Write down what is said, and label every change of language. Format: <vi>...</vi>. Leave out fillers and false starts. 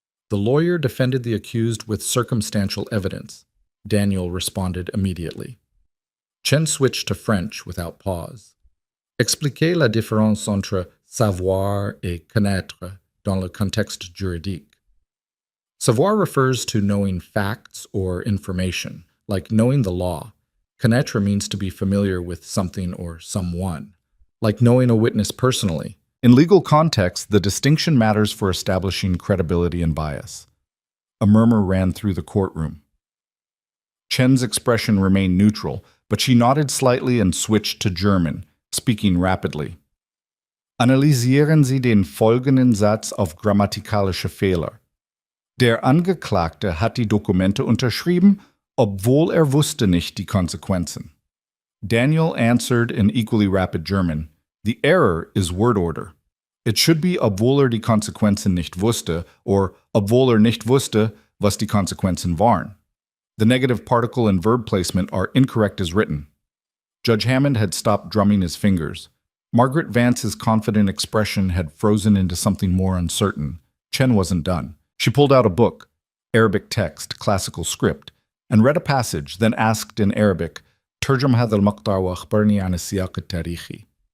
<en>"The lawyer defended the accused with circumstantial evidence," Daniel responded immediately. Chen switched to French without pause.</en> <fr>"Expliquez la différence entre savoir et connaître dans le contexte juridique."</fr> <en>Savoir refers to knowing facts or information, like knowing the law. Connaître means to be familiar with something or someone, like knowing a witness personally. In legal context, the distinction matters for establishing credibility and bias. A murmur ran through the courtroom. Chen's expression remained neutral, but she nodded slightly and switched to German, speaking rapidly.</en> <de>Analysieren Sie den folgenden Satz auf grammatikalische Fehler. Der Angeklagte hat die Dokumente unterschrieben, obwohl wusste nicht die Konsequenzen.</de> <en>Daniel answered in equally rapid German, the error is word order. It should be</en> <de>obwohl die Konsequenzen nicht wusste</de> <en>or</en> <de>obwohl nicht wusste, was die Konsequenzen waren.</de> <en>The negative particle and verb placement are incorrect as written. Judge Hammond had stopped drumming his fingers. Margaret Vance's confident expression had frozen into something more uncertain. Chen wasn't done. She pulled out a book, Arabic text, classical script, and read a passage, then asked in Arabic,</en> <ar>ترجم هذا المقطع وأخبرني عن السياق التاريخي.</ar>